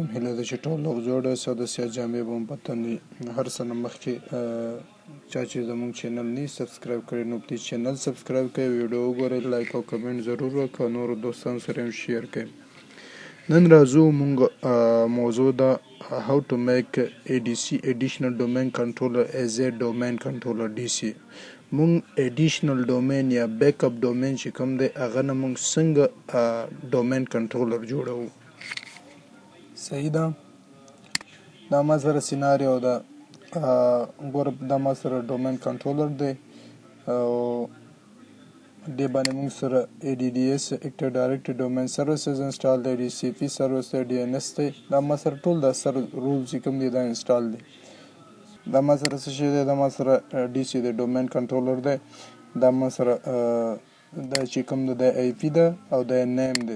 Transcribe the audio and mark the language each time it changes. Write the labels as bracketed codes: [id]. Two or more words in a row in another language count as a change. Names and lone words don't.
[ps] هیله ده چې ټول لوغ جوړ اوسئ او د سیاست جامې به مو په تن وي. هر څه نه مخکې چا چې زموږ چینل نه سبسکرایب کړی نو پلیز چینل سبسکرایب کړئ، ویډیو وګورئ، لایک او کمنټ ضرور وکړئ او نورو دوستانو سره هم شیر کړئ. نن راځو مونږ موضوع ده [en] how to make ADC additional domain controller as a domain controller DC. [ps] مونږ [en] additional domain [ps] یا [en] back up domain [ps] چې کوم دی هغه نه مونږ څنګه [en] domain controller [ps] جوړو. صحیح ده. دا ما سره سیناریو ده. ګوره دا ما سره [en] domain controller [ps] دی او دې باندې موږ سره [en] ADS Active Directory Domain Services [ps] انسټال دی، DCP سروس دی، DNS دی. دا ما سره ټول دا سر رول چې کوم دی دا انسټال دی. دا ما سره څه شی دی؟ دا ما سره DC دی، [en] domain controller [ps] دی. دا ما سره دا چې کوم دی دا IP ده او دا نیم دی.